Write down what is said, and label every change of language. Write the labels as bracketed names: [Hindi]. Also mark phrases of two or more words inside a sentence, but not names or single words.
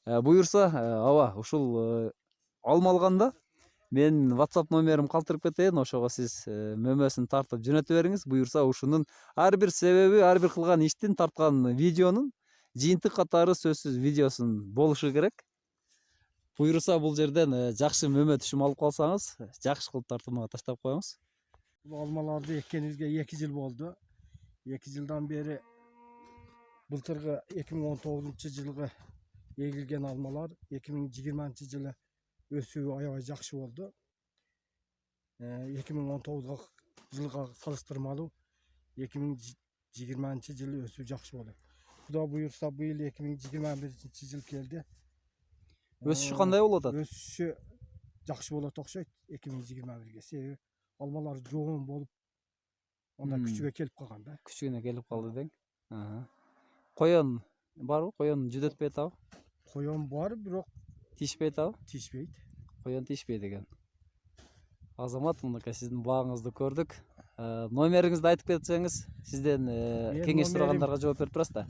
[Kyrgyz] Буюрса, ооба ушул алма алганда мен WhatsApp номерим калтырып кетейин, ошого сиз мөмөсүн тартып жөнөтүп бериңиз. Буюрса ушунун ар бир себеби, ар бир кылган иштин, тарткан видеонун жыйынтык катары сөзсүз видеосун болушу керек. Буюрса бул жерден жакшы мөмө түшүм алып калсаңыз, жакшы кылып тартылмага таштап коюңуз. [Kazakh] Бұл алмаларды еккенімізге 2 жыл болды. 2 жылдан бері былтырғы 2019 жылғы егілген алмалар 2020 жылы өсуі аябай жақсы болды. 2019 жылға салыстырмалы 2020 жылы өсу жақсы болды. Құда бұйырса биыл 2021 жыл келді. [Kyrgyz] Өсүшү кандай болуп атат? Өсүшү жақсы болот окшойт 2021-ге. Себеби алмалар жоғын болып, онда күчүгө келип калган да. Күчүгүнө келип калды дең. Коен барбы? Коен жүдөтпөй атабы? Коен бар, бирок Тишпей атабы? тишпейт. Коен тишпейт экен. Азамат, мынакей сиздин багыңызды көрдүк. Номериңизди айтып кетсеңиз, сизден кеңеш сурагандарга жооп берип турасыз да.